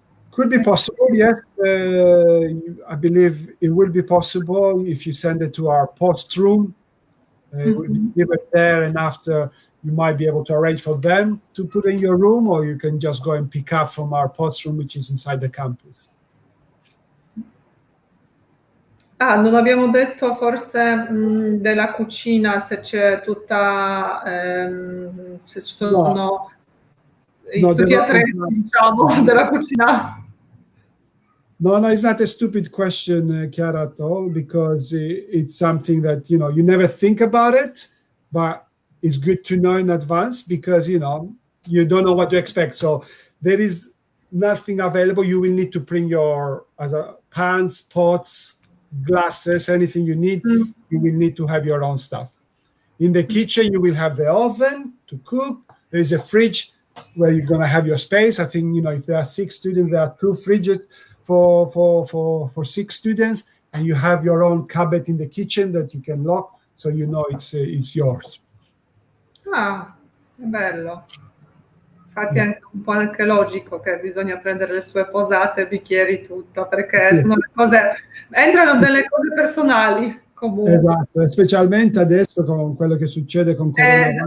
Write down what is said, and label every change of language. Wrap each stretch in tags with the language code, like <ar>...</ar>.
<en>Could be possible, yes. I believe it will be possible if you send it to our post room. It will be delivered there, and after you might be able to arrange for them to put in your room, or you can just go and pick up from our post room, which is inside the campus.</en> <it>Non abbiamo detto forse della cucina, se c'è tutta, se ci sono tutti gli attrezzi, diciamo, della cucina.</it> <en>No, it's not a stupid question, Chiara, at all, because it's something that, you never think about it, but it's good to know in advance because, you don't know what to expect. So there is nothing available. You will need to bring your pans, pots, glasses, anything you need. You will need to have your own stuff. In the kitchen, you will have the oven to cook. There is a fridge where you're going to have your space. I think, if there are 6 students, there are 2 fridges for 6 students, and you have your own cupboard in the kitchen that you can lock, so it's yours.</en> <it>Ah, è bello. Infatti è anche logico che bisogna prendere le sue posate, bicchieri, tutto, perché sono le cose, entrano delle cose personali comunque. Esatto, specialmente adesso con quello che succede con coronavirus.</it>